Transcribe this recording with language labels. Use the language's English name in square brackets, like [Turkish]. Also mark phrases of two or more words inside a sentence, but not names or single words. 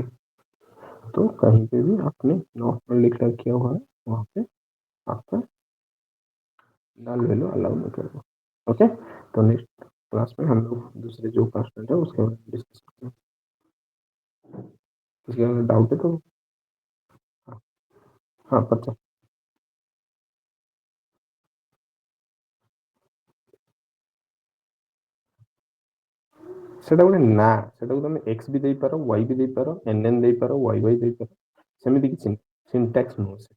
[Hindi] तो कहीं पे भी आपने [English] normal declare [Hindi] किया हुआ है वहाँ पे आपका [English] null value allow [Hindi] नहीं करेगा। ओके, तो [English] next class [Hindi] में हम लोग दूसरे जो कंस्ट्रेंट है उसके बारे में डिस्कस करते हैं। उसके बारे में डाउट है तो हाँ, हाँ पता [Odia] ସେଟା ଗୋଟେ ନା, ସେଟାକୁ ତମେ x ବି ଦେଇପାର y ବି ଦେଇପାର nn ଦେଇପାର yy ଦେଇପାର, ସେମିତି କିଛି ସିଣ୍ଟାକ୍ସ ନୁହଁ ସେ।